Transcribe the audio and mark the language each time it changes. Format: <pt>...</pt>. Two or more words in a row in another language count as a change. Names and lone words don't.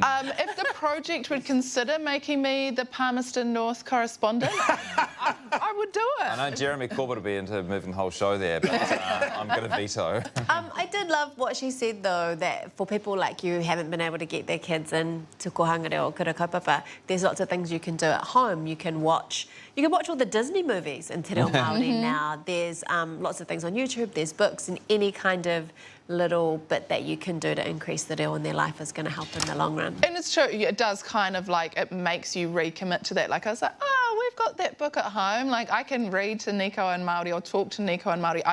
<en>If the project would consider making me the Palmerston North correspondent, I would do it. I know Jeremy Corbett will be into moving the whole show there, but I'm going to veto. I did love what she said, though, that for people like you who haven't been able to get their kids into</en> <mi>kohanga reo</mi> <en>or</en> <mi>kura kaupapa,</mi> <en>there's lots of things you can do at home. You can watch all the Disney movies in</en> <mi>te reo Māori</mi> <en>now. There's lots of things on YouTube, there's books, and any kind of little bit that you can do to increase the reo in their life is going to help in the long run. And it's true, it does kind of like, it makes you recommit to that. Like I was like, oh, we've got that book at home. Like I can read to Nico in Māori or talk to Nico in Māori.</en>